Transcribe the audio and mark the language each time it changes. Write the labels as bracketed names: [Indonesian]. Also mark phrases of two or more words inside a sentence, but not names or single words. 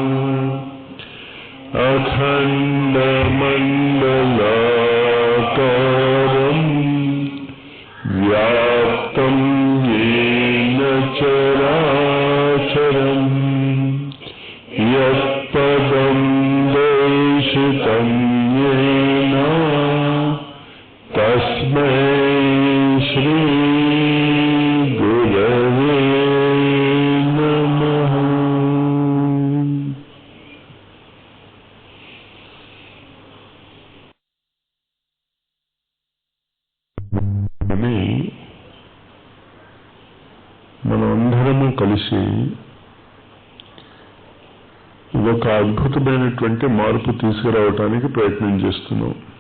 [Sanskrit] अखण्डमण्डलाकारं व्याप्तं येन चराचरं यत्पदं दर्शितं येन तस्मै श्री गुरवे नमः। [Telugu] మనమందరము కలిసి ఒక అద్భుతమైనటువంటి మార్పు తీసుకురావటానికి ప్రయత్నం చేస్తున్నాం.